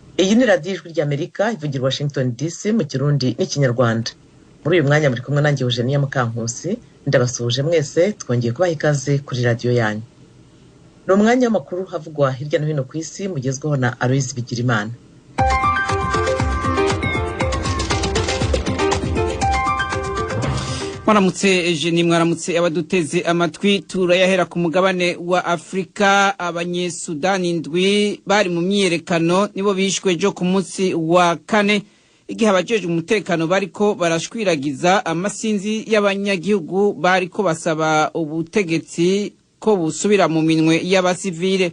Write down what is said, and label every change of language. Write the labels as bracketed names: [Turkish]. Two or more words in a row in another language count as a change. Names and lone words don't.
[Kinyarwanda] Iyi ni radiyo ijwi ry'Amerika ivugira Washington DC mu Kirundi n'Ikinyarwanda. Muri uyu mwanya muri kumwe nanjye Eugenia Mukankusi, ndabasuhuje mwese, twongeye kubaha ikaze kuri radiyo yanyu. Ni umwanya w'amakuru havugwa hirya no hino ku isi mugezweho na Aloise Bigirimana. Mwaramutse Eugenie, mwaramutse abaduteze amatwi. [Rundi] Turayahera ku mugabane wa Afrika. Abanyesudani ndwi bari mu myiyerekano nibo bishwe ejo ku munsi wa kane, igihe abajejwe umutekano bariko barashwiragiza amasinzi y'abanyagihugu bariko basaba ubutegetsi ko busubira mu minwe y'abasivile.